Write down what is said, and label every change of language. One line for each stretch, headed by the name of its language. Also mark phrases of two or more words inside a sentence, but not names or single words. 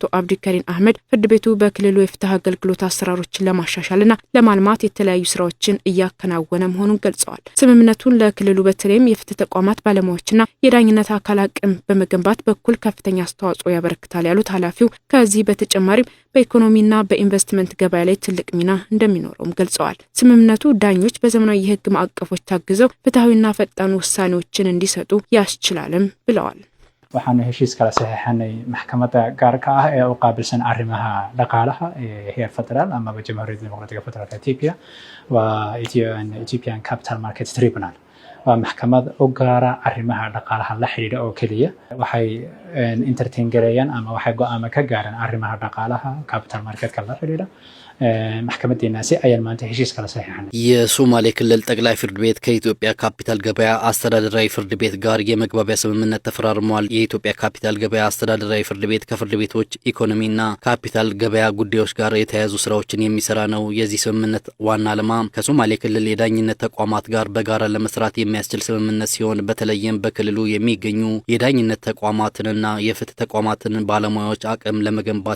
Amharic: አብዲከሪም አህመድ ፍርድ ቤቱ በክልሉ የፍትህ አገልግሎት አሰራሮችን ለማሻሻልና ለማልማት የተለያዩ ስራዎችን እያከናወነ መሆኑን ገልጸዋል። ስምምነቱን ለክልሉ በተለይም የፍትህ ተቋማት ባለሙያዎችና የዳኝነት አካል አቅም በመገንባት በኩል ከፍተኛ አስተዋጽኦ ያበረክታል ያሉት ኃላፊው ከዚህ በተጨማሪም በኢኮኖሚና በኢንቨስትመንት ገበያ ላይ ትልቅ ሚና እንደሚኖረውም ገልጸዋል። ስምምነቱ ዳኞች በዘመናዊ የህግ ማዕቀፎች ታግዘው ፍትሐዊና ፈጣን ውሳኔዎችን እንዲሰጡ ያስችላልም ብለዋል።
Somali: waxaan heshiis kala saxiixanay maxkamadda gaarka ah ee u qaabilsan arrimaha dhaqaalaha ee heer federaal ama Jamhuuriyadda Dimuqraadiga Federaalka Itoobiya waa
English: Ethiopian Capital Market Tribunal
Somali: waa maxkamad u gaara arrimaha dhaqaalaha la xiriira oo kaliya waxay entertain gareeyaan ama waxay go'aamo ka gaaraan arrimaha dhaqaalaha
English: capital market-ka
Somali: la xiriira maxkamaddeena si ayaan maanta heshiis kala saxiixanay
Amharic: የሶማሌ ክልል ጠቅላይ ፍርድ ቤት ከኢትዮጵያ ካፒታል ገበያ አስተዳደራዊ ፍርድ ቤት ጋር የመግባቢያ ስምምነት ተፈራርሟል። የኢትዮጵያ ካፒታል ገበያ አስተዳደራዊ ፍርድ ቤት ከፍርድ ቤቶች ኢኮኖሚና ካፒታል ገበያ ጉዳዮች ጋር የተያያዙ ስራዎችን የሚሰራ ነው። የዚህ ስምምነት ዋና ዓላማ ከሶማሌ ክልል የዳኝነት ተቋማት ጋር በጋራ ለመስራት የሚያስችል ስምምነት ሲሆን በተለይም በክልሉ የሚገኙ የዳኝነት ተቋማትንና የፍትህ ተቋማትን ባለሙያዎች አቅም ለመገንባት